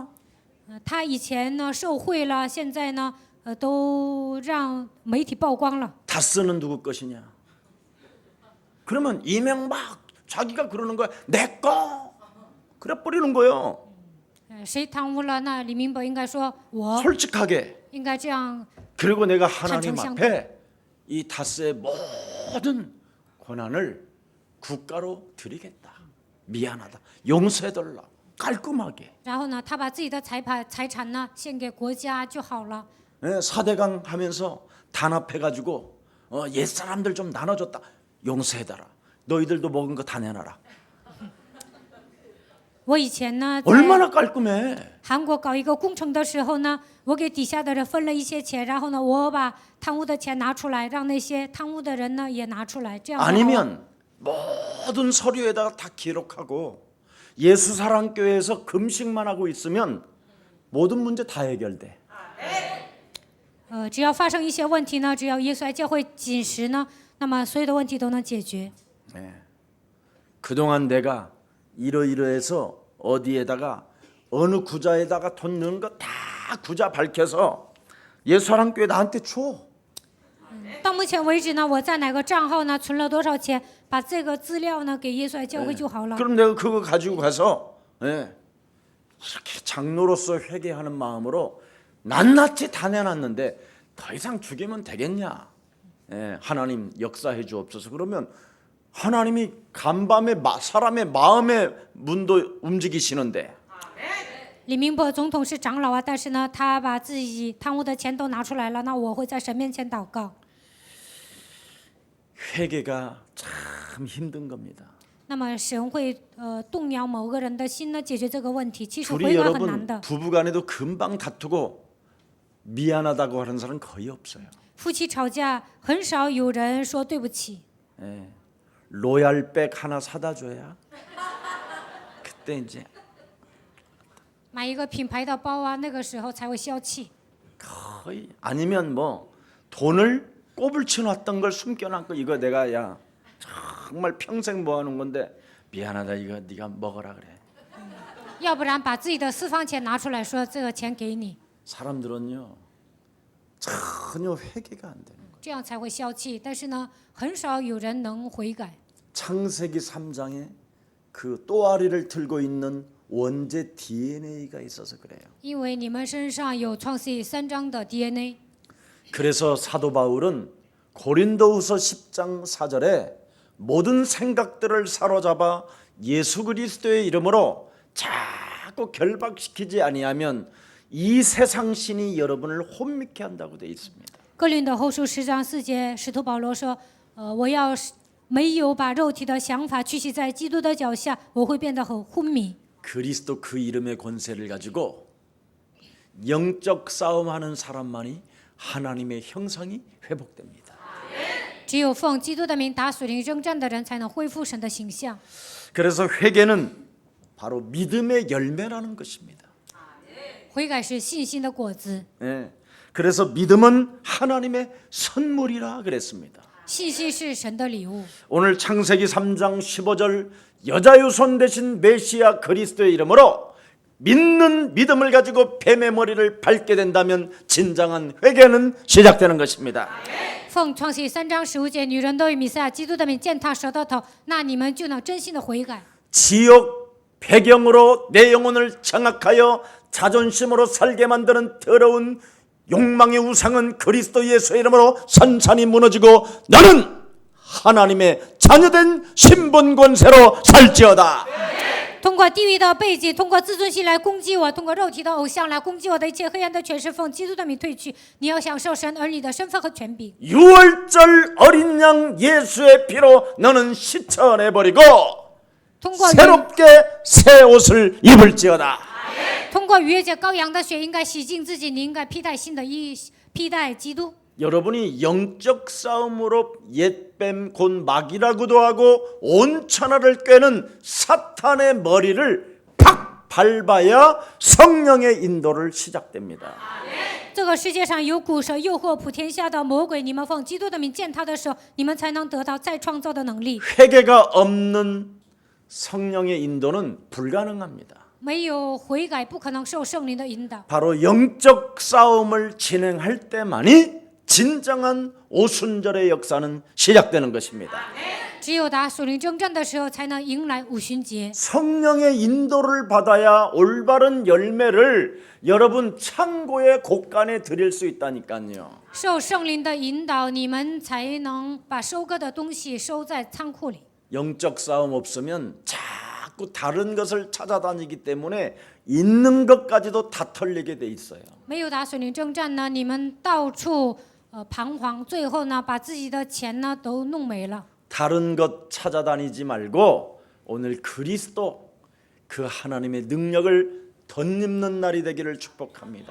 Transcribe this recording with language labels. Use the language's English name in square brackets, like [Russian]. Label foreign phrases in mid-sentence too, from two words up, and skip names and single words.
[Chinese] 他以前呢受贿了，现在呢都让媒体曝光了。 [Korean] 다스는 누구 것이냐? 그러면 이명박 자기가 그러는 거야. 내 거. 그래 버리는 거예요. [Chinese] 谁贪污了，那李明博应该说我 [Korean] 솔직하게. [Chinese] 应该这样。 [Korean] 그리고 내가 하나님 탄청 앞에 이 다스의 모든 권한을 국가로 드리겠다. 미안하다. 용서해달라. 깔끔하게. [Chinese] 然后呢，他把自己的财产呢献给国家就好了。 [Korean] 4대강 하면서 단합해가지고 옛 사람들 좀 나눠줬다. 용서해달라. 너희들도 먹은 거 다 내놔라. [Chinese] 我以前呢，在 [Korean] 얼마나 깔끔해. [Chinese] 韩国搞一个工程的时候呢，我给底下的人分了一些钱，然后呢，我把贪污的钱拿出来，让那些贪污的人呢也拿出来，这样。 [Korean] 아니면 모든 서류에다가 다 기록하고 예수사랑교회에서 금식만 하고 있으면 모든 문제 다 해결돼. [Chinese] 只要发生一些问题呢，只要耶稣来教会禁食呢，那么所有的问题都能解决。 [Korean] 그동안 내가 이러이러해서 어디에다가 어느 구자에다가 돈 넣은 거 다 구자 밝혀서 예수사랑교회 나한테 줘. [Chinese] 到目前为止呢，我在哪个账号呢存了多少钱，把这个资料呢给耶稣来教会就好了。 [Korean] 그럼 내가 그거 가지고 가서 이렇게 장로로서 회개하는 마음으로 낱낱이 다 내놨는데 더 이상 죽이면 되겠냐? 하나님 역사해 주옵소서. 그러면 하나님이 간밤에 사람의 마음의 문도 움직이시는데 [Chinese] 李明博总统是长老啊，但是呢，他把自己贪污的钱都拿出来了，那我会在神面前祷告。 [Korean] 회개가 참 힘든 겁니다. [Chinese] 那么神会动摇某个人的心呢，解决这个问题。其实 [Korean] 둘이 [Chinese] 悔改很 [Korean] 여러분 [Chinese] 难的。 [Korean] 부부간에도 금방 다투고 미안하다고 하는 사람 거의 없어요. [Chinese] 夫妻吵架很少有人说对不起。 [Korean] 로얄백 하나 사다 줘야 그때 이제 [Chinese] 买一个品牌的包啊，那个时候才会消气。 [Korean] 거의 아니면 뭐 돈을 꼬불치 놨던 걸 숨겨놨고 이거 내가 야 정말 평생 모아놓은 건데 미안하다 이거 네가 먹어라 그래. [Chinese] 要不然把自己的私房钱拿出来说这个钱给你， [Korean] 사람들은요 전혀 회개가 안 되는 거예요. [Chinese] 这样才会消气。但是呢，很少有人能悔改。 [Korean] 창세기 3장에 그 또아리를 들고 있는 원죄 DNA가 있어서 그래요. [Chinese] 因为你们身上有创世纪3章的 DNA， [Korean] 그래서 사도 바울은 고린도후서 10장 4절에 모든 생각들을 사로잡아 예수 그리스도의 이름으로 자꾸 결박시키지 아니하면 이 세상 신이 여러분을 혼미케 한다고 되어 있습니다. [Chinese] 哥林多后书10章4节，使徒保罗说：“我要没有把肉体的想法屈膝在基督的脚下，我会变得很昏迷。” [Korean] 그리스도 그 이름의 권세를 가지고 영적 싸움하는 사람만이 하나님의 형상이 회복됩니다. [Chinese] 只有奉基督的名打属灵征战的人，才能恢复神的形象。 [Korean] 그래서 회개는 바로 믿음의 열매라는 것입니다. [Chinese] 悔改是信心的果子， [Korean] 예. 그래서 믿음은 하나님의 선물이라 그랬습니다. [Chinese] 信心是神的礼物。 [Korean] 오늘 창세기 3장 15절 여자유손 대신 메시아 그리스도의 이름으로 믿는 믿음을 가지고 뱀의 머리를 밟게 된다면 진정한 회개는 시작되는 것입니다. [Chinese] 奉创世记3章15节，女人都以弥赛亚基督的名践踏蛇的头，那你们就能真心的悔改。 [Korean] 지역 배경으로 내 영혼을 장악하여 자존심으로 살게 만드는 더러운 욕망의 우상은 그리스도 예수의 이름으로 산산이 무너지고 너는 하나님의 자녀된 신분 권세로 살지어다. [Chinese] 通过地狱的背景，通过自尊心来攻击我，通过肉体的偶像来攻击我的一切黑暗的权势，奉基督的名退去。你要享受神儿女的身份和权柄。 [Korean] 유월절 어린 양 예수의 피로 너는 씻어내버리고 [Chinese] 通过 [Korean] 새롭게 새 옷을 입을지어다. [Chinese] 通过逾越节羔羊的血，应该洗净自己，你应该披戴新的衣，披戴基督。 [Korean] 여러분이 영적 싸움으로 옛뱀 곧 마귀라고도 하고 온 천하를 꿰는 사탄의 머리를 팍 밟아야 성령의 인도를 시작됩니다. [Chinese] 这个世界上有古蛇诱惑普天下的魔鬼，你们奉基督的名践踏的时候，你们才能得到再创造的能力。 [Korean] 회개가 없는 성령의 인도는 불가능합니다. [Chinese] 没有悔改，不可能受圣灵的引导。 [Korean] 바로 영적 싸움을 진행할 때만이 진정한 오순절의 역사는 시작되는 것입니다. [Chinese] 只有打属灵征战的时候，才能迎来五旬节。 [Korean] 성령의 인도를 받아야 올바른 열매를 여러분 창고의 곳간에 드릴 수 있다니까요. [Chinese] 受圣灵的引导，你们才能把收割的东西收在仓库里。 [Korean] 영적 싸움 없으면 자꾸 다른 것을 찾아다니기 때문에 있는 것까지도 다 털리게 돼 있어요. [Chinese] 没有打属灵征战呢，你们到处彷徨，最后呢，把自己的钱呢都弄没了。 [Korean] 다른 것 찾아다니지 말고 오늘 그리스도 그 하나님의 능력을 덧입는 날이 되기를 축복합니다.